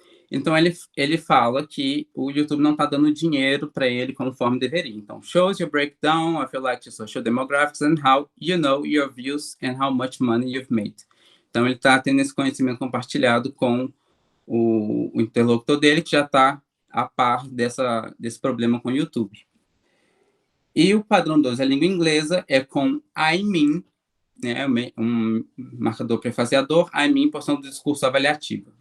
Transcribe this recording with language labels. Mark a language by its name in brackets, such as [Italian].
[Portuguese] Então, ele fala que o YouTube não está dando dinheiro para ele conforme deveria. Então, [English] shows your breakdown of your like social demographics and how you know your views and how much money you've made. [Portuguese] Então, ele está tendo esse conhecimento compartilhado com o interlocutor dele, que já está a par desse problema com o YouTube. E o padrão 2 da língua inglesa é com I mean, né, um marcador prefaciador, I mean, porção do discurso avaliativo.